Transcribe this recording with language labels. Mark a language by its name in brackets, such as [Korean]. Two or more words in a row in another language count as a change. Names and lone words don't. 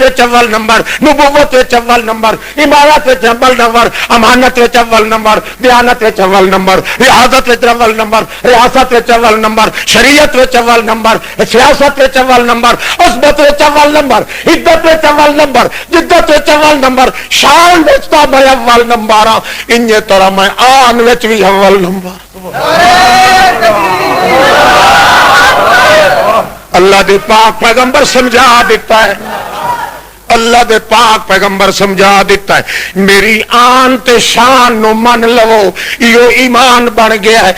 [Punjabi] وچ اول نمبر، نبوت وچ اول نمبر، امارت وچ اول نمبر، امانت وچ اول نمبر، دیانت وچ اول نمبر، ریاضت وچ اول نمبر، ریاست وچ اول نمبر، شریعت وچ اول نمبر، سیاست وچ اول نمبر، عصبت وچ اول نمبر، عدت وچ اول نمبر، جدت وچ اول نمبر، شان وچ تا میں اول نمبر ہاں، انجے طرح میں آن وچ بھی اول نمبر۔ اللہ دے پاک پیغمبر [Urdu] سمجھا دیتا ہے، [Punjabi] اللہ دے پاک پیغمبر [Urdu] سمجھا دیتا ہے، [Punjabi] میری آن تے شان نو من لو، [Urdu] یہ ایمان بن گیا ہے۔